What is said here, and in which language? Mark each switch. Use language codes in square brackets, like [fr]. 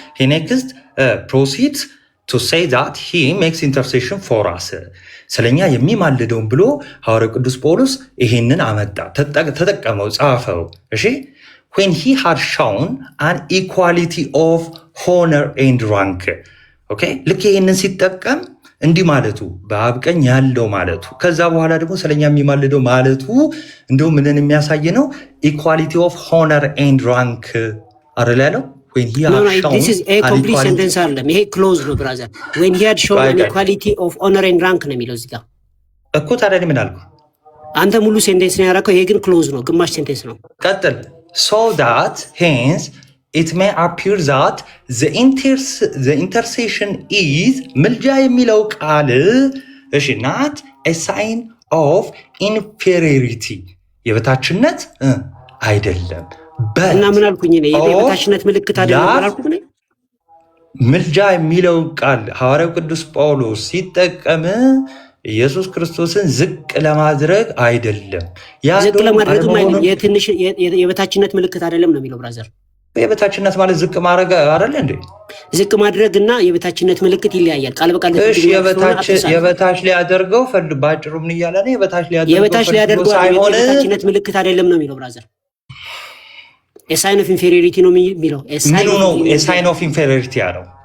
[en] he next proceeds to say that he makes intercession for us [am] ስለኛ የሚማልደውን ብሎ ሐዋርያው ቅዱስ ጳውሎስ ይህንን አመጣ፣ ተጠቀመው፣ ጻፈው። እሺ [en] when he had shown an equality of honor and rank okay [am] ልክ ይህንን ሲጠቀም እንዲህ ማለቱ በአብ ቀኝ ያለው ማለቱ ከዛ በኋላ ደግሞ ስለኛ የሚማልደው ማለቱ እንደው ምንን የሚያሳይ ነው? [en] equality of honor and rank [am] አይደል ያለው? [en] when he had shown this is a complete sentence [am] አይደለም፣ ይሄ ክሎዝ ነው ብራዘር። [en] when he had shown an equality of honor and rank [am] ነው የሚለው እዚህ ጋር እኮ። ታዲያ ምን አልኩ? አንተ ሙሉ ሴንቴንስ ነው ያደረከው፣ ይሄ ግን ክሎዝ ነው፣ ግማሽ ሴንቴንስ ነው። ቀጥል [en] so that hence it may appear that the intercession is [am] ምልጃ የሚለው ቃል እሺ [en] not a sign of inferiority [am] የበታችነት አይደለም። እና ምን አልኩኝ እኔ? የበታችነት ምልክት አይደለም አላልኩም እኔ? ምልጃ የሚለው ቃል ሐዋርያው ቅዱስ ጳውሎስ ሲጠቀም ኢየሱስ ክርስቶስን ዝቅ ለማድረግ አይደለም። ዝቅ ለማድረግ ማለት የበታችነት ምልክት አይደለም ነው የሚለው ብራዘር። የበታችነት ማለት ዝቅ ማድረግ አይደለ እንዴ? ዝቅ ማድረግና የበታችነት ምልክት ይለያያል። ቃል በቃል እሺ፣ የበታች ሊያደርገው ፈልግ ባጭሩ ምን እያለ ነው? የበታች ሊያደርገው ሳይሆን የበታችነት ምልክት አይደለም ነው የሚለው ብራዘር። [en] a sign of inferiority [am] ነው የሚለው። [en] a sign of inferiority [am] ያለው